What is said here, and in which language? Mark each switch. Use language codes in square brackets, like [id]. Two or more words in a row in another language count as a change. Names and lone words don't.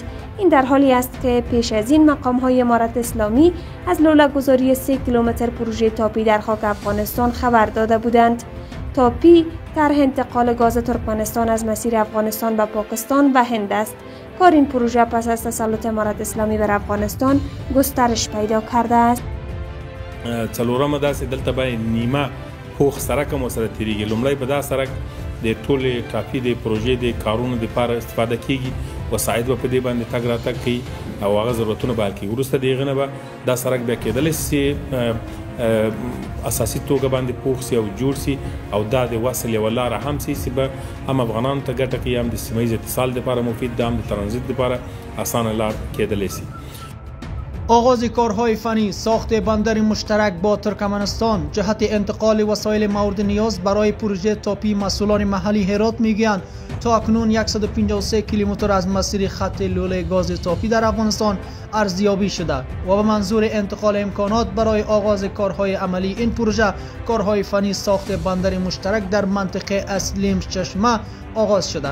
[fa] این در حالی است که پیش از این مقام‌های امارت اسلامی از لوله‌گذاری 3 کیلومتر پروژه تاپی در خاک افغانستان خبر داده بودند. تاپی طرح انتقال گاز ترکمنستان از مسیر افغانستان به پاکستان و هند است. کار این پروژه پس از تسلط امارت اسلامی بر افغانستان گسترش پیدا کرده است. [ps] څلورمه داسې دلته باندې نیمه پوخ سړک هم ورسره تېرېږي. لومړی په دا سړک د ټولې ټاپي د پروژې د کارونو دپاره استفاده کېږي، وسایط به په دې باندې تګ راتګ کوي او هغه ضرورتونه به حل کېږي. وروسته د هغې نه به دا سړک بیا کېدلی سي اساسي توګه باندې پوخ سي او جوړ سي او دا د وصل یوه لاره هم سي چې به هم افغانانو ته ګټه کوي، هم د سیمه ییز اتصال دپاره مفید ده، هم د ترانزیت دپاره اسانه لار کېدلی سي. [fa] آغاز کارهای فنی ساخت بندر مشترک با ترکمنستان جهت انتقال وسایل مورد نیاز برای پروژه تاپی مسئولان محلی هرات میگویند تا اکنون 153 کیلومتر از مسیر خط لوله گاز تاپی در افغانستان ارزیابی شده و به منظور انتقال امکانات برای آغاز کارهای عملی این پروژه کارهای فنی ساخت بندر مشترک در منطقه اسلیم چشمه آغاز شده.